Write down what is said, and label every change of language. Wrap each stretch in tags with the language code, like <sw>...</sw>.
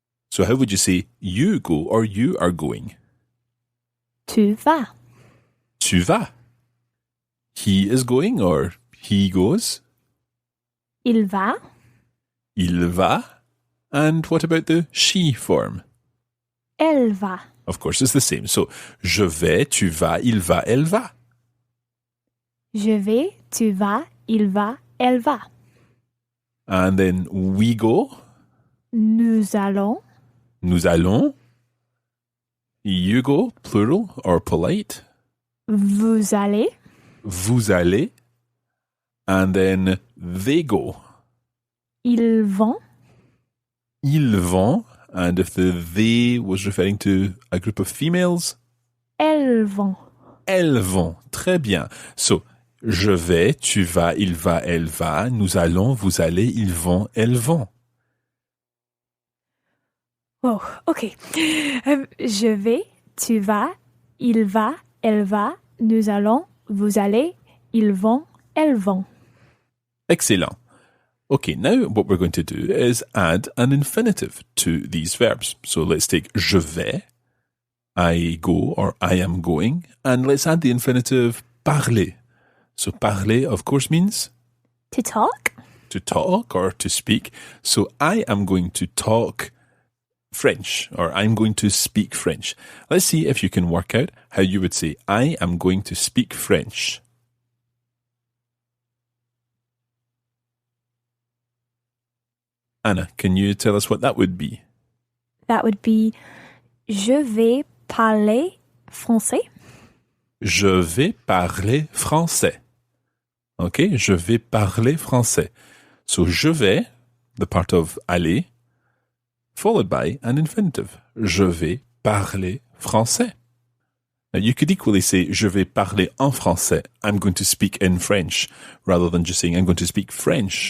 <en>So how would you say you go or you are going?</en> <fr>Tu vas. Tu vas.</fr> <en>He is going or he goes?</en> <fr>Il va. Il va.</fr> <en>And what about the she form?</en> <fr>Elle va.</fr> <en>Of course, it's the same.</en> <fr>So, je vais, tu vas, il va, elle va. Je vais, tu vas, il va, elle va.</fr> <en>And then we go.</en> <fr>Nous allons. Nous allons.</fr> <en>You go, plural or polite.</en> <fr>Vous allez. Vous allez.</fr> <en>And then they go.</en> <fr>Ils vont. Ils vont. And if the they was referring to a group of females? Elles vont. Elles vont. Très bien. So, je vais, tu vas, il va, elle va. Nous allons, vous allez, ils vont, elles vont.</fr> <en>Oh, ok.</en> <fr>Je vais, tu vas, il va, elle va, nous allons, vous allez, ils vont, elles vont.</fr> <en>Excellent. Okay, now what we're going to do is add an infinitive to these verbs. So let's take</en> <fr>je vais,</fr> <en>I go or I am going, and let's add the infinitive parler. So parler, of course, means? To talk. To talk or to speak. So I am going to talk French, or I'm going to speak French. Let's see if you can work out how you would say, I am going to speak French. Anna, can you tell us what that would be? That would be,</en> <fr>je vais parler français. Je vais parler français. Okay, je vais parler français.</fr> <en>So</en> <fr>je vais,</fr> <en>the part of aller, followed by an infinitive.</en> <fr>Je vais parler français.</fr> <en>Now you could equally say,</en> <fr>je vais parler en français.</fr> <en>I'm going to speak in French, rather than just saying, I'm going to speak French.</en>